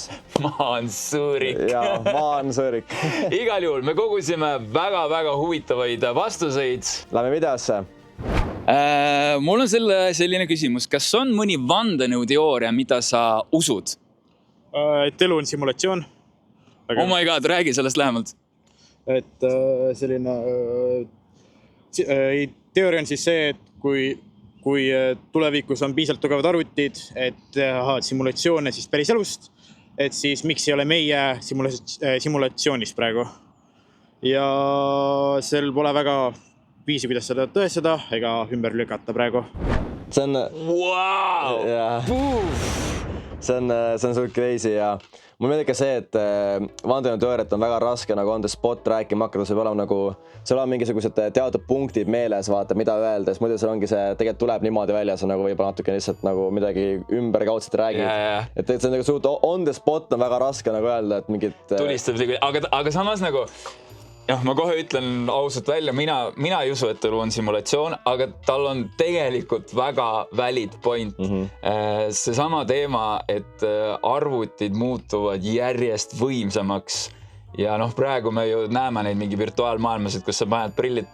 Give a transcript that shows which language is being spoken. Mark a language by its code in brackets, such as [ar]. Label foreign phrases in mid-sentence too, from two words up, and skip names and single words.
[et] Maa on sõõrik. Ja, maa on sõõrik. Igal juhul me kogusime väga huvitavaid vastuseid. Lähme videosse. Mul on selline küsimus. Kas on mõni vandenõuteooria, mida sa usud? Et elu on simulatsioon. [en] Oh my god, [et] räägi sellest lähemalt. Et selline teooria on siis see, et kui tulevikus on piisavalt tugevad arvutid, et simulatsioone siis päris elust, et siis miks ei ole meie simulatsioonis praegu. Ja sel pole väga viisi, kuidas seda tõestada ega ümber lükata praegu. See on... Wow! See on suht crazy ja mul meeldib ka see, et vandenõuteooriat on väga raske nagu [en] on the spot [et] rääkima hakata, see olema nagu, seal on mingisugused teatud punktid meeles, vaata, mida öelda, sest muidu seal ongi see, tegelikult tuleb niimoodi välja, see nagu võib-olla natuke lihtsalt nagu midagi ümberkaudselt räägid. Et see on nagu suht [en] on the spot [et] on väga raske nagu öelda, et mingid... Tulistab, aga samas nagu... Jah, ma kohe ütlen ausalt välja, mina ei usu, et elu on simulatsioon, aga tal on tegelikult väga [en] valid point. [et] Seesama teema, et arvutid muutuvad järjest võimsamaks ja praegu me ju näeme neid mingi virtuaalmaailmasid, kus sa paned prillid